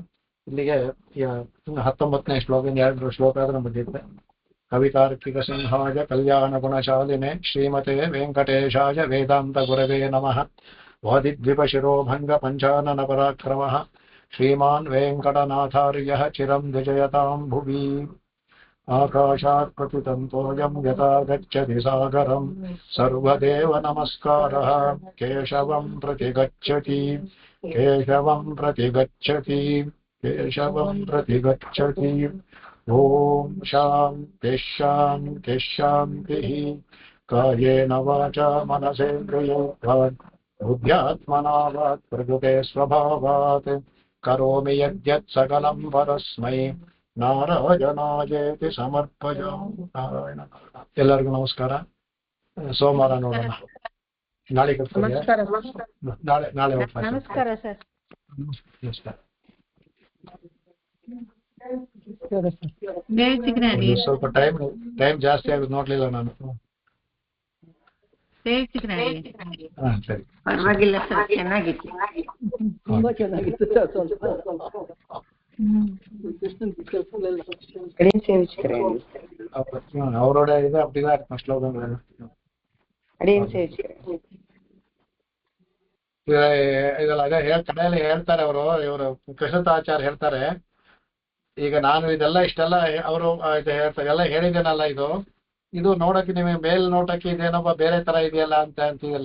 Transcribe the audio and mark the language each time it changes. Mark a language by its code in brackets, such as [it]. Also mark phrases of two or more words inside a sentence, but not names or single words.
[kn] ಇಲ್ಲಿಗೆ 19ನೇ ಶ್ಲೋಕ, 2 ಶ್ಲೋಕ ಆದ್ರೆ ಬಂದಿದೆ. [sa] ಕವಿತಾರ್ಕಿಕ ಸಿಂಹಾಯ ಕಲ್ಯಾಣ ಗುಣಶಾಲಿನೆ ಶ್ರೀಮತೆ ವೆಂಕಟೇಶಾಯ ವೇದಾಂತ ಗುರವೇ ನಮಃ. ವಾದಿದ್ವಿಪಶಿರೋಭಂಗ ಪಂಚಾನನ ಪರಾಕ್ರಮಃ ಶ್ರೀಮಾನ್ ವೆಂಕಟನಾಥಾರ್ಯಃ ಚಿರಂ ವಿಜಯತಾಂ ಭುವಿ. ಆಕಾಶಾತ್ ಪತಿತಂತೋಯಂ ಯಥಾ ಗಚ್ಚತಿ ಸಾಗರಂ ಸರ್ವದೇವ ನಮಸ್ಕಾರಃ ಕೇಶವಂ ಪ್ರತಿ ಗಚ್ಚತಿ ಕೇಶವಂ ಪ್ರತಿ ಗಚ್ಚತಿ ಕೇಶವಂ ಪ್ರತಿ ಗಚ್ಚತಿ. ಓಂ ಶಾಂತಿ ಶಾಂತಿ ಶಾಂತಿ. ಕಾಯೇನ ವಾಚಾ ಮನಸೇಂದ್ರಿಯೇರ್ಭಾತ್ ಬುದ್ಧ್ಯಾತ್ಮನಾ ವಾಕ್ ಪ್ರಕೃತೆ ಸ್ವಭಾವಾತ್ ಕರೋಮಿ ಯದ್ಯತ್ ಸಕಲಂ ಪರಸ್ಮೈ ನಾರಾಯಣಾಯೇತಿ ಸಮರ್ಪಯಾಮಿ. [kn] ನಾರಾಯಣ. ಎಲ್ಲರಿಗೂ ನಮಸ್ಕಾರ. ಸೋಮವಾರ ನೋಡೋಣ. ನಾಳೆ ನಾಳೆ ನಮಸ್ಕಾರ ಸರ್. ನಮಸ್ಕಾರ. ಸ್ವಲ್ಪ ಟೈಮ್ ಜಾಸ್ತಿ ಆಗುತ್ತೆ, ನೋಡ್ಲಿಲ್ಲ ನಾನು. ಸರಿ, ಪರವಾಗಿಲ್ಲ ಸರ್, ಚೆನ್ನಾಗಿತ್ತು, ತುಂಬಾ ಚೆನ್ನಾಗಿತ್ತು ಸರ್. [ta] அவரோட இது அப்படிதான் இருக்கும் ஸ்லோகங்கள். [kn] ಇದೆಲ್ಲ ಕಡೆಯಲ್ಲಿ ಹೇಳ್ತಾರೆ ಇವರು ಕೃಷ್ಣತಾಚಾರ್ಯ ಹೇಳ್ತಾರೆ. ಈಗ ನಾನು ಇಷ್ಟೆಲ್ಲ ಅವರು ಹೇಳ್ತಾರೆ, ಎಲ್ಲ ಹೇಳಿದ್ದೇನಲ್ಲ, ಇದು ನೋಡಕ್ಕೆ ನಿಮಗೆ ಮೇಲ್ನೋಟಕ್ಕೆ ಇದೇನಪ್ಪ ಬೇರೆ ತರ ಇದೆಯಲ್ಲ ಅಂತ ಅಂತಿದೆಯಲ್ಲ.